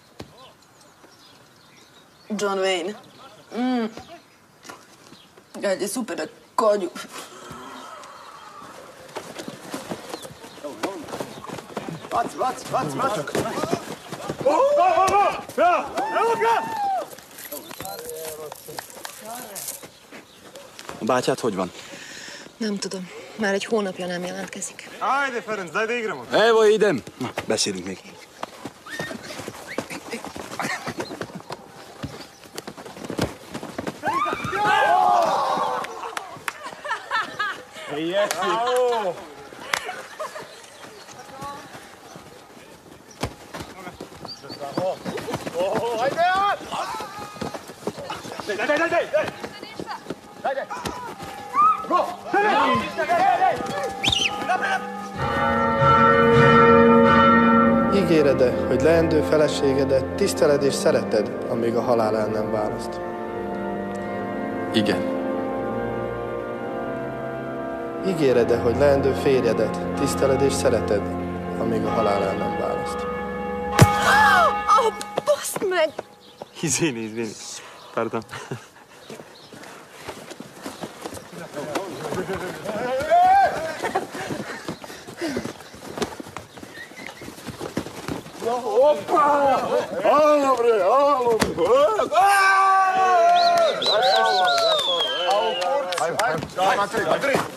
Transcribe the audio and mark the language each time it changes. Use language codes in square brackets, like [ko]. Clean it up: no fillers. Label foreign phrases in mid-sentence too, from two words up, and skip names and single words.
[sr] John Wayne. Je super na konju. Baci! Evo ga! [hu] A bátyád hogy van? Nem tudom. Már egy hónapja nem jelentkezik. [sr] Ajde, Ferenc, daj da igramo. Evo idem. Na, [hu] beszélünk még. [sr] Jesi! Ajde! Daj! Go! [hu] Ígéred-e, hogy leendő feleségedet tiszteled és szereted, amíg a halál el nem választ? Igen. Ígéred-e, hogy leendő férjedet tiszteled és szereted, amíg a halál el nem választ? Baszd meg! [sr] Izvini. Pardon. Opa! Alo bre! Ajde!